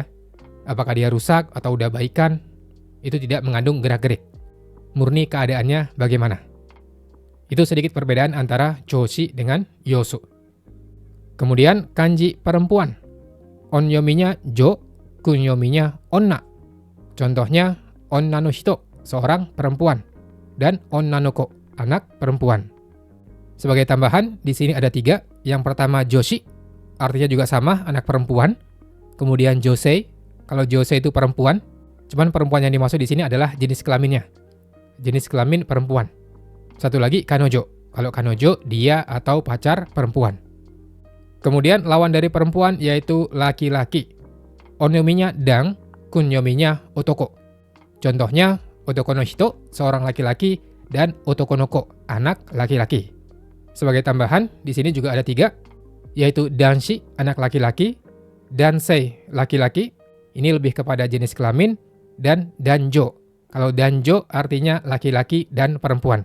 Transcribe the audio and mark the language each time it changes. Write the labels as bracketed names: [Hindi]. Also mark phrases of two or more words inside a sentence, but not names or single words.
[Indonesian] Apakah dia rusak atau udah baikan, itu tidak mengandung gerak-gerik. Murni keadaannya bagaimana. Itu sedikit perbedaan antara choshi dengan yosu. Kemudian kanji perempuan. Onyominya jo, kunyominya onna. Contohnya [Japanese] 女の人, [Indonesian] seorang perempuan. Dan [Japanese] 女の子, [Indonesian] anak perempuan. Sebagai tambahan, di sini ada 3. Yang pertama joshi, artinya juga sama, anak perempuan. Kemudian josei, kalau josei itu perempuan. Cuman perempuan yang dimaksud di sini adalah jenis kelaminnya. Jenis kelamin perempuan. Satu lagi kanojo. Kalau kanojo, dia atau pacar perempuan. Kemudian lawan dari perempuan yaitu laki-laki. Onyominya dang, kunyominya otoko. Contohnya, [Japanese] 男の人, [Indonesian] seorang laki-laki, dan [Japanese] 男の子, [Indonesian] anak laki-laki. Sebagai tambahan, di sini juga ada 3, yaitu danshi, anak laki-laki, dansei, laki-laki, ini lebih kepada jenis kelamin, dan danjo. Kalau danjo artinya laki-laki dan perempuan.